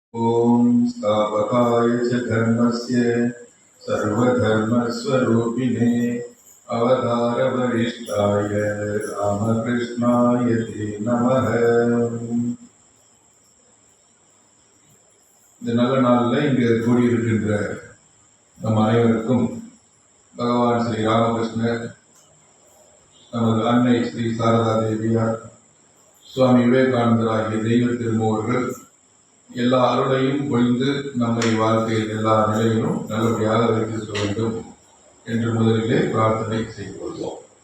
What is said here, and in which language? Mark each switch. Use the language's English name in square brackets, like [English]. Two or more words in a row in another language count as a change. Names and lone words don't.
[Sanskrit] ओम स्थापकाय च धर्मस्य सर्वधर्मस्वरूपिणे अवतारवरिष्ठाय रामकृष्णाय ते नमः. [Tamil] இந்த நல்ல நாளில் இங்கு கூடியிருக்கின்ற நம் அனைவருக்கும் பகவான் ஸ்ரீ ராமகிருஷ்ணர், நமது அன்னை ஸ்ரீ சாரதா தேவியார், சுவாமி விவேகானந்தர் ஆகிய தெய்வ திருமூவர்கள் எல்லா அருளையும் பொழிந்து நம்மை வாழ்க்கையில் எல்லா நிலையிலும் நல்லபடியாக வைத்திருக்க வேண்டும் என்று முதலிலே பிரார்த்தனை செய்து கொள்வோம்.